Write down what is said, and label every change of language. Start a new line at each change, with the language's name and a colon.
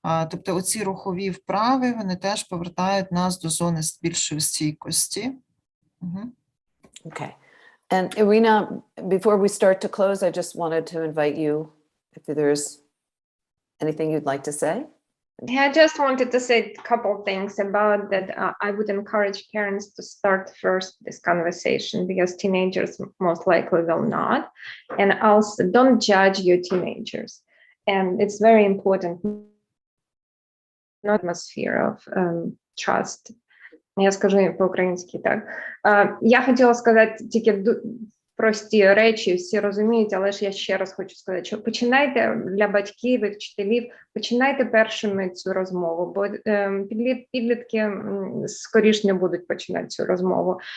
Ukrainian: Тобто оці рухові вправи, вони теж повертають нас до зони більшої стійкості.
English: Okay. And Irina, before we start to close, I just wanted to invite you, if there's anything you'd like to say. Yeah, I just wanted to say a couple of things about that. I would encourage parents to start first this conversation because teenagers most likely will not. And also don't judge your teenagers. And it's very important, not atmosphere of trust.
Ukrainian: Я скажу по-українськи так. Я хотіла сказати тільки прості речі, всі розуміють, але ж я ще раз хочу сказати, що починайте для батьків і вчителів, починайте першими цю розмову, бо підлітки скоріш не будуть починати цю розмову.